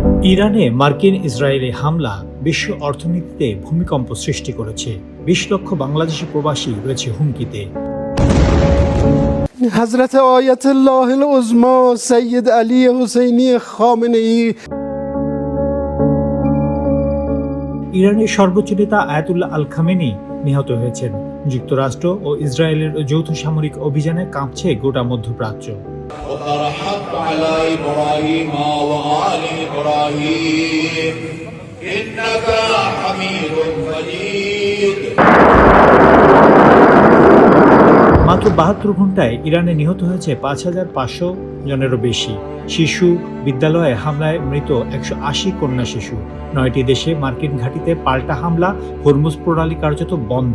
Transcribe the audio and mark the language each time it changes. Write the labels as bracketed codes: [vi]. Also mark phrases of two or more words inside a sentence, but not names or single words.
[bn] ইরানে মার্কিন ইসরায়েলি হামলা বিশ্ব অর্থনীতিতে ভূমিকম্প সৃষ্টি করেছে। ২০ লক্ষ বাংলাদেশি প্রবাসী রয়েছে হুমকিতে। [fa] حضرت آیت الله العظما سید علی حسینی خامنه‌ای [bn] ইরানের সর্বোচ্চ নেতা আয়াতুল্লাহ আল খামেনি নিহত হয়েছেন। যুক্তরাষ্ট্র ও ইসরায়েলের যৌথ সামরিক অভিযানে কাঁপছে গোটা মধ্যপ্রাচ্য। [ar] وبارك على إبراهيم وآل إبراهيم إنك حميد مجيد। [bn] মাত্র ৭২ ঘন্টায় ইরানে নিহত হয়েছে ৫,৫০০ জনেরও বেশি। শিশু, বিদ্যালয়ে হামলায় মৃত ১৮০ কন্যা শিশু। ৯টি দেশে মার্কিন ঘাঁটিতে পাল্টা হামলা, হরমুজ প্রণালী কার্যত বন্ধ।